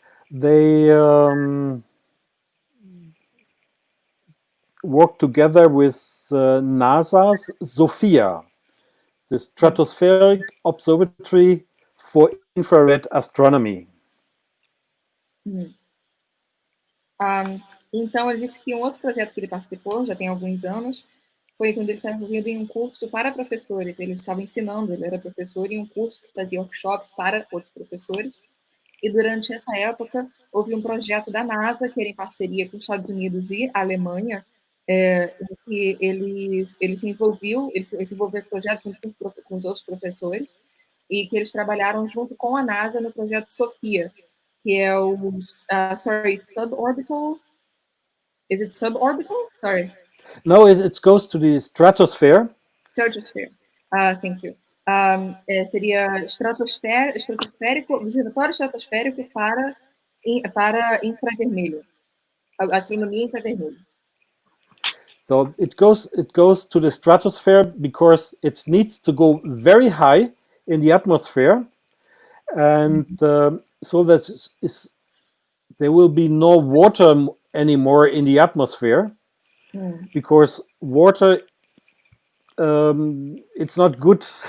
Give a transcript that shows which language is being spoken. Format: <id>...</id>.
<en>They worked together with NASA's SOFIA, the Stratospheric Observatory for Infrared Astronomy.</en> <pt>Então, ele disse que um outro projeto que ele participou, já tem alguns anos, foi quando ele estava envolvido em um curso para professores. Ele estava ensinando, ele era professor em um curso que fazia workshops para outros professores. E durante essa época, houve um projeto da NASA, que era em parceria com os Estados Unidos e a Alemanha, em que ele se envolveu nesse projeto junto com os outros professores, e que eles trabalharam junto com a NASA no projeto Sofia, que é o, suborbital.</pt> <en>Is it suborbital? Sorry. No, it goes to the stratosphere. Stratosphere. Thank you.</en> <pt>Seria estratosférico, observatório estratosférico para infravermelho, astronomia infravermelho.</pt> <en>So it goes to the stratosphere because it needs to go very high in the atmosphere, and so that there will be no water anymore in the atmosphere, because water, it's not good</en>